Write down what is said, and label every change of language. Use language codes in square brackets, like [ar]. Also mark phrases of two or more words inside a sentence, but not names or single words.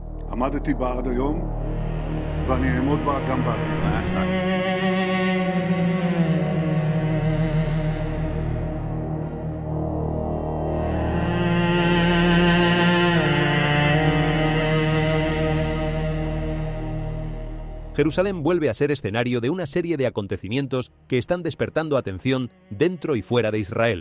[he] עמדתי בה עד היום, ואני אעמוד בה גם בעתיד. [es] Jerusalén vuelve a ser escenario de una serie de acontecimientos que están despertando atención dentro y fuera de Israel.